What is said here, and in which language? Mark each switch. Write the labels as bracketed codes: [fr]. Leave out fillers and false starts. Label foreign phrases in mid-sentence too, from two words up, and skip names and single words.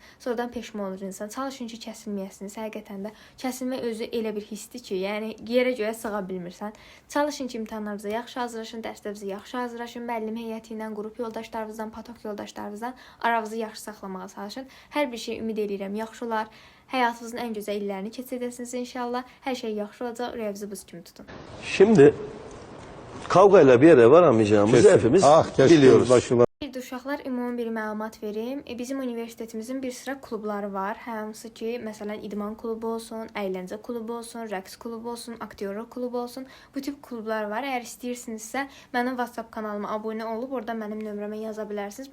[az] Sonradan peşman olur insan. Çalışın ki, kəsilməyəsiniz. Həqiqətən də kəsilmə özü elə bir hissdir ki, yəni yerə göyə sığa bilmirsən. Çalışın ki, imtahanlarınıza yaxşı hazırlaşın, dərslərinizi yaxşı hazırlaşın. Müəllim heyəti ilə, qrup yoldaşlarınızdan, patok yoldaşlarınızdan aranızı yaxşı saxlamağa çalışın. Hər bir şey ümid edirəm, yaxşı olar. Həyatınızın ən gözəl illərini keçirdəsiniz inşallah. Hər şey yaxşı olacaq. Ürəyinizi buz kimi tutun. [tr] Şimdi kavgayla bir yere varamayacağımızı hepimiz biliyoruz. [az] Bir duş uşaqlar, ümumi bir məlumat verim. Bizim universitetimizin bir sıra klubları var. Hansı ki, məsələn, idman klubu olsun, əyləncə klubu olsun, rəqs klubu olsun, aktyorluq klubu olsun. Bu tip klublar var. Əgər istəyirsinizsə, mənim WhatsApp kanalıma abunə olub, orada mənim nömrəmə yaza bilərsiniz.